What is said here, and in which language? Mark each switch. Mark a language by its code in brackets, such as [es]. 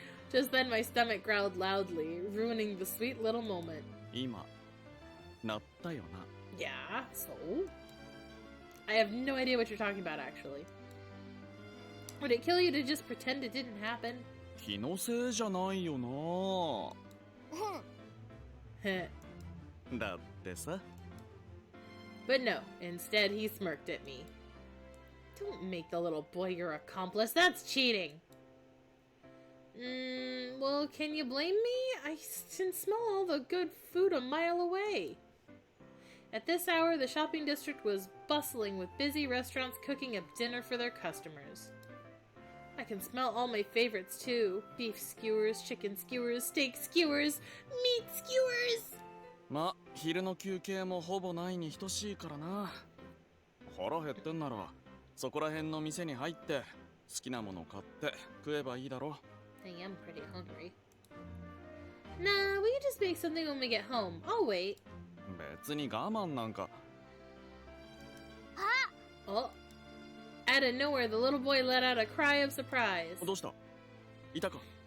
[en] Just then my stomach growled loudly, ruining the sweet little moment. [ja] 今、なったよな。 [en] Yeah, so? I have no idea what you're talking about, actually. Would it kill you to just pretend it didn't happen? [ja] 気のせいじゃないよな。だってさ。 [en] But no, instead he smirked at me. Don't make the little boy your accomplice, that's cheating! Well, can you blame me? I can smell all the good food a mile away. At this hour, the shopping district was bustling with busy restaurants cooking up dinner for their customers. I can smell all my favorites too. Beef skewers, chicken skewers, steak skewers, meat skewers! [ja] ま、昼の休憩もほぼないに等しいからな。腹減ってんなら、そこら辺の店に入って、好きなもの買って食えばいいだろ。 [en] I am pretty hungry. Nah, we can just make something when we get home. I'll wait. [ja] 別に我慢なんか。 [en] Oh. Out of nowhere, the little boy let out a cry of surprise. [ja] どうした？いたか？